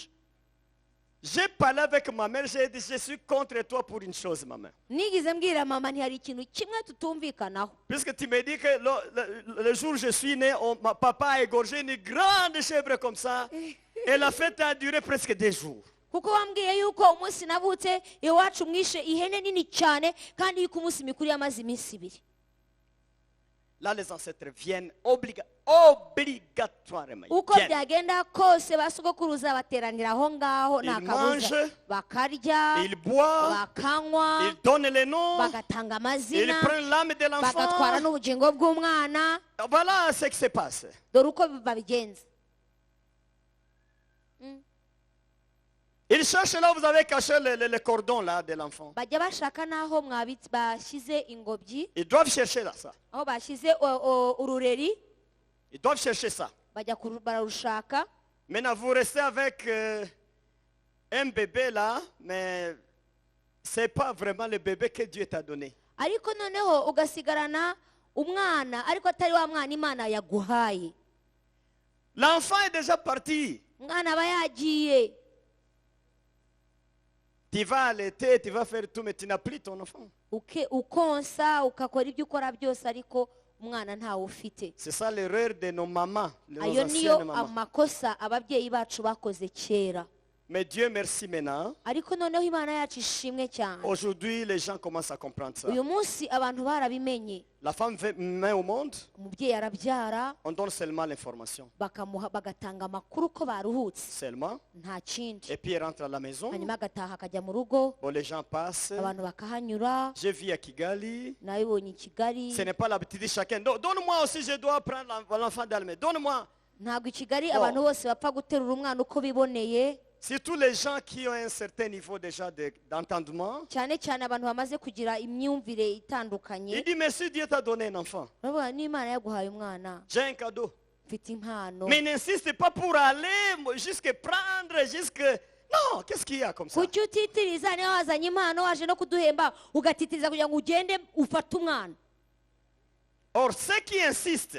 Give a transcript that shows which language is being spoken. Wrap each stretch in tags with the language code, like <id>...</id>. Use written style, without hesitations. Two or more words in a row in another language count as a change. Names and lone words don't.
<fr>J'ai parlé avec ma mère, j'ai dit, je suis contre toi pour une chose, ma mère.</fr> <rw>Nigize mbwira mama ntihari ikintu kimwe tutumvikanaho.</rw> <fr>Puisque tu me dis que le jour où je suis né, ma papa a égorgé une grande chèvre comme ça, et la fête a duré presque 2 jours.</fr> <rw>Kuko wambwiye yuko umunsi navutse iwacu mwishe ihene nini cyane kandi yuko umunsi mikuru yamaze iminsi 2.</rw> <fr>Là, les ancêtres viennent obligatoirement.</fr> <rw>Uko byagenda kose basogokuruza bateranira aho ngaho nta kabuza, bakarya,</rw> <fr>Ils boivent,</fr> <rw>bakanywa,</rw> <fr>ils donnent les noms,</fr> <rw>bagatanga</rw> <fr>ils</fr> <rw>amazina,</rw> <fr>prennent l'âme de</fr> <rw>bagatwara</rw> <fr>l'enfant.</fr> <rw>n'ubugingo bw'umwana.</rw> <fr>Voilà ce qui se passe.</fr> <rw>Dore uko babigenza.</rw> <fr>Ils cherchent là où vous avez caché le cordon là de l'enfant.</fr> <rw>Bajya bashaka naho mwabitse bashyize ingobyi,</rw> <fr>Ils doivent chercher là ça.</fr> <rw>aho bashyize urureri,</rw> <fr>Ils doivent chercher ça.</fr> <rw>bararushaka.</rw> <fr>Maintenant, vous restez avec un bébé là, mais ce n'est pas vraiment le bébé que Dieu t'a donné.</fr> <rw>Ariko noneho ugasigarana umwana ariko atari wa mwana Imana yaguhaye.</rw> <fr>L'enfant est déjà parti.</fr> <rw>Umwana aba yagiye.</rw> <fr>Tu vas allaiter, tu vas faire tout, mais tu n'as plus ton enfant.</fr> <rw>Ukonsa ukakora ibyo ukora byose ariko umwana ntawe ufite.</rw> <fr>C'est ça l'erreur de nos mamans, de nos</fr> <rw>Ayo niyo</rw> <fr>anciennes mamans.</fr> <rw>amakosa ababyeyi bacu bakoze kera.</rw> <fr>Mais Dieu merci maintenant.</fr> <rw>Ariko noneho Imana yacu ishimwe cyane.</rw> <fr>Aujourd'hui, les gens commencent à comprendre ça.</fr> <rw>Uyu munsi abantu barabimenye.</rw> <fr>La femme met au monde,</fr> <rw>Umubyeyi arabyara,</rw> <fr>on donne seulement l'information.</fr> <rw>bagatanga amakuru ko baruhutse,</rw> <fr>Seulement.</fr> <rw>nta kindi.</rw> <fr>Et puis elle rentre à la maison.</fr> <rw>Hanyuma agataha akajya mu rugo,</rw> <fr>Bon, les gens passent.</fr> <rw>abantu bakahanyura.</rw> <fr>Je vis à Kigali.</fr> <rw>Nabibonye i Kigali.</rw> <fr>Ce n'est pas l'habitude de chacun. Donne-moi aussi, je dois prendre l'enfant d'Almé. Donne-moi.</fr> <rw>Ntabwo i Kigali abantu bose bapfa guterura umwana uko biboneye,</rw> <fr>Surtout les gens qui ont un certain niveau déjà d'entendement.</fr> <rw>cyane cyane abantu bamaze kugira imyumvire</rw> <fr>Il</fr> <rw>itandukanye.</rw> <fr>dit merci, Dieu t'a donné un enfant.</fr> <rw>Baravuga n'Imana yaguhaye umwana,</rw> <fr>J'ai un cadeau.</fr> <rw>mfite impano.</rw> <fr>Mais n'insiste pas pour aller jusque prendre, jusque... Non, qu'est-ce qu'il y a comme ça?</fr> <rw>Kuki utitiriza niyo wazanye impano waje no kuduhemba ugatitiriza kugira ngo ugende ufate umwana?</rw> <fr>Or, ceux qui insistent,</fr>